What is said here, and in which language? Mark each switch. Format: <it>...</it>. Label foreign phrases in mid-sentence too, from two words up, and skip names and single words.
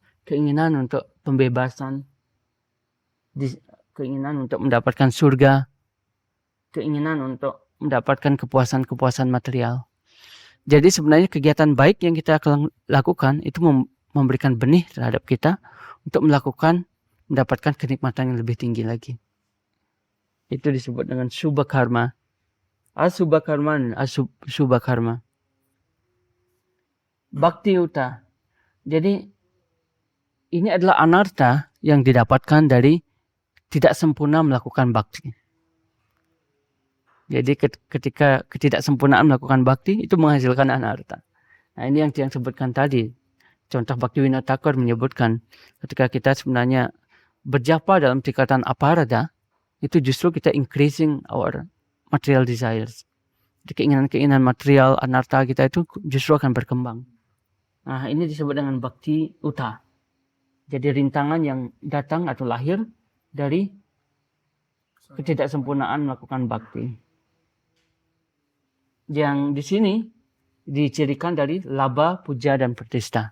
<id>Keinginan untuk pembebasan, keinginan untuk mendapatkan surga, keinginan untuk mendapatkan kepuasan-kepuasan material. Jadi sebenarnya kegiatan baik yang kita lakukan itu memberikan benih terhadap kita untuk mendapatkan kenikmatan yang lebih tinggi lagi. Itu disebut dengan subha karma. Asubha karma dan asubha karma. Bhakti uta. Jadi ini adalah anarta yang didapatkan dari tidak sempurna melakukan bakti. Jadi ketika ketidaksempurnaan melakukan bakti itu menghasilkan anarta. Nah, ini yang disebutkan tadi. Contoh Bhaktivinoda Thakur menyebutkan ketika kita sebenarnya berjapa dalam tingkatan aparada, itu justru kita</id> <en>increasing our material desires.</en> <id>Jadi keinginan-keinginan material anarta kita itu justru akan berkembang. Nah, ini disebut dengan bhakti uta. Jadi rintangan yang datang atau lahir dari ketidaksempurnaan melakukan bakti. Yang di sini dicirikan dari laba, puja, dan pertista.</id>